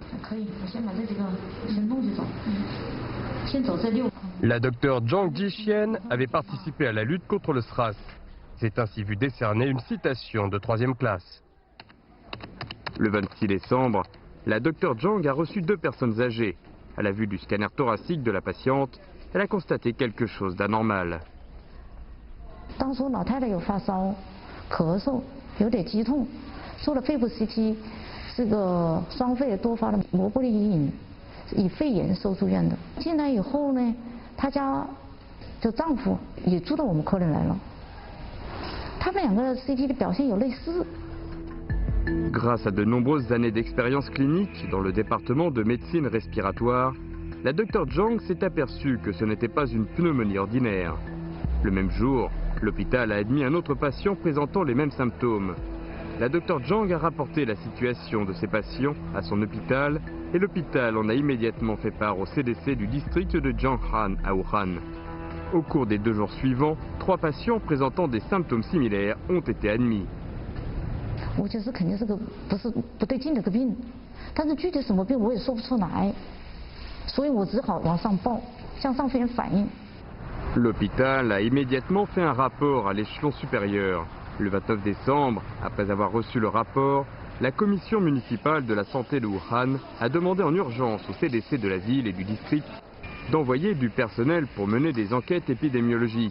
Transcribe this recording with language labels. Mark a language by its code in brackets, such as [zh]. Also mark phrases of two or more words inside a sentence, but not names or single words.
[fr] La docteure Zhang Jixian avait participé à la lutte contre le SRAS. C'est ainsi vu décerner une citation de 3e classe. Le 26 décembre, la docteure Zhang a reçu 2 personnes âgées. À la vue du scanner thoracique de la patiente, elle a constaté quelque chose d'anormal. [zh] 咳嗽，有点肌痛，做了肺部 CT， 是个双肺多发的膜玻璃阴影，以肺炎收住院的。进来以后呢，她家的丈夫也住到我们科里来了，他们2个 CT 的表现有类似。 [fr] Grâce à de nombreuses années d'expérience clinique dans le département de médecine respiratoire, la docteure Zhang s'est aperçue que ce n'était pas une pneumonie ordinaire. Le même jour, l'hôpital a admis un autre patient présentant les mêmes symptômes. La docteure Zhang a rapporté la situation de ces patients à son hôpital et l'hôpital en a immédiatement fait part au CDC du district de Jianghan à Wuhan. Au cours des 2 jours suivants, 3 patients présentant des symptômes similaires ont été admis. [zh] 我觉得肯定是个不对劲的个病，但是具体什么病我也说不出来，所以我只好往上报，向上飞人反映。 [fr] L'hôpital a immédiatement fait un rapport à l'échelon supérieur. Le 29 décembre, après avoir reçu le rapport, la commission municipale de la santé de Wuhan a demandé en urgence au CDC de la ville et du district d'envoyer du personnel pour mener des enquêtes épidémiologiques.